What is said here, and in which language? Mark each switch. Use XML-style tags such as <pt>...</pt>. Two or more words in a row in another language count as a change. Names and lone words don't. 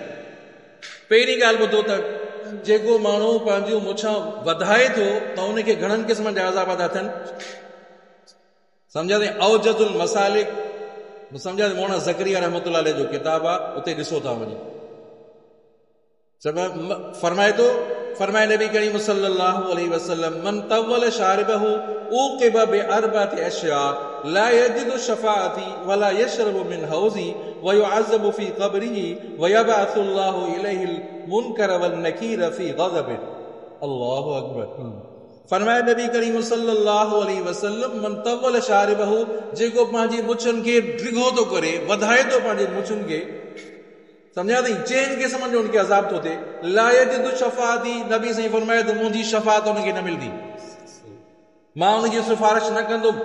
<sd>पहिरीं ॻाल्हि ॿुधो त जेको माण्हू पंहिंजूं मुछां वधाए थो त उनखे घणनि क़िस्मनि जा अज़ाब था थियनि। सम्झा अथई, औजदुल मसालिक, सम्झा मौलाना ज़करिया</sd> <ar>رحمة الله عليه</ar> <sd>जो किताब आहे, उते ॾिसो था वञी।</sd> <ar>फरमाए نبي كريم صلى الله عليه وسلم من طوّل شاربه عوقب بأربعة أشياء لا يجد شفاعتي ولا يشرب من حوضي ويعذب في قبره ويبعث الله إليه المنكر والنكير في غضب. الله أكبر.</ar> <sd>फरमाए नबी करीम</sd> <ar>صلى الله عليه وسلم من طوّل شاربه,</ar> <sd>जेको पंहिंजी मुछनि खे डिघो थो करे, वधाए थो पंहिंजी मुछनि खे, सम्झा अथई, चइनि क़िस्मनि जो उनखे अज़ाब थो थिए।</sd> <ar>لا يجد شفاعتي,</ar> <sd>नबी साईं फरमाए त मुंहिंजी शफ़ाअत उनखे न मिलंदी, मां उनजी सिफारिश न कंदुमि।</sd>